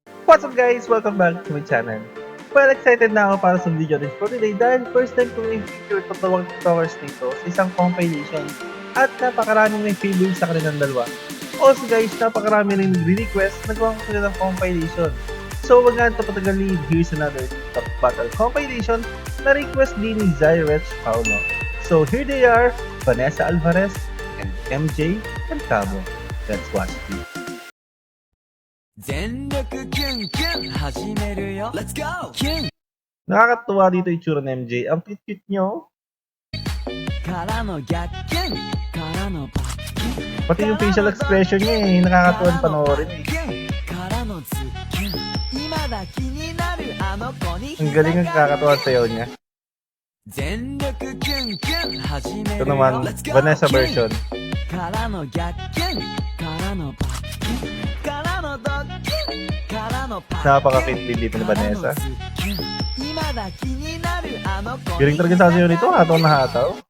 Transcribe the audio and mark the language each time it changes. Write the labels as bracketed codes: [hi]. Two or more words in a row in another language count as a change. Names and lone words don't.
[en] What's up guys? Welcome back to my channel. [tl] Well, excited na ako para sa video din [en] for today [tl] dahil [en] first time [tl] kong i-feature itong dalawang tiktokers nito sa isang compilation at napakaraming may favorite sa kanilang dalawa. [en] Also guys, [tl] napakarami rin nag-request nagawa ko sila ng compilation. So wag nga ito patagalin, [en] here's another TikTok battle compilation na request din ni Zyrech Paulo. So here they are, Vanessa Alvarez and MJ Cabo. Let's watch it. [ja] 全力キュンキュン始めるよ [en] Let's go! [ja] キュン [tl] Nakakatuwa dito yung tsura ng MJ. Ang cute-cute nyo. [ja] からの逆キュンからのバッキュン [tl] Pati yung [en] facial expression [tl] niya eh. Nakakatuwa panoorin eh. [ja] キュンからのズッキュン今だ気になるあの子に [tl] Ang galing ang kakatuwa sayaw niya. [ja] 全力キュンキュン始め [tl] Ito [ja] るよ [tl] naman, [en] Let's go! Vanessa version. [ja] からの逆キュンからのバッキュンからのドッキュンからのパッキュン [tl] Napaka-fit din dito ni Vanessa. [ja] 今だ気になるあの子 [tl] Galing talaga sa sayaw nito. Hataw na hataw.